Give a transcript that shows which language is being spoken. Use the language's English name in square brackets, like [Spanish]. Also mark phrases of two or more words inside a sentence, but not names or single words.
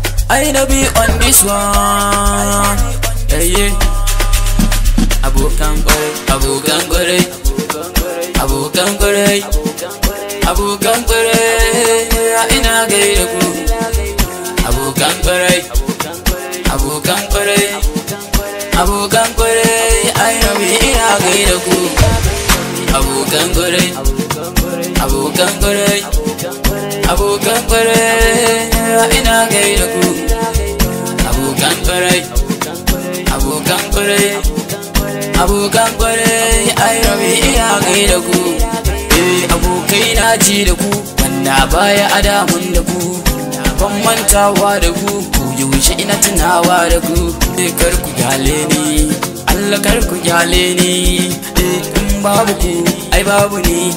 [Nigerian Pidgin] I no be on this one. Yeah, yeah. [Hausa] Abokan kwarai, abokan kwarai, abokan kwarai, abokan kwarai, ina gaida ku. Abokan kwarai, abokan kwarai, abokan kwarai, [Nigerian Pidgin] I no be [Hausa] ina gaida ku. Abokan kwarai, abokan kwarai, abokan kwarai, ina gaida ku. Abokan kwarai, abokan kwarai, abokan kwarai, [Nigerian Pidgin] I no be [Hausa] ina gaida ku. Eh, abokai na ji da ku, wanda baya a damun da ku. Ban mantawa da ku, ku yaushe ina tunawa da ku. Eh, kar ku gyale ni, Allah kar ku gyale ni. Eh, in babu ku, ai babu ni.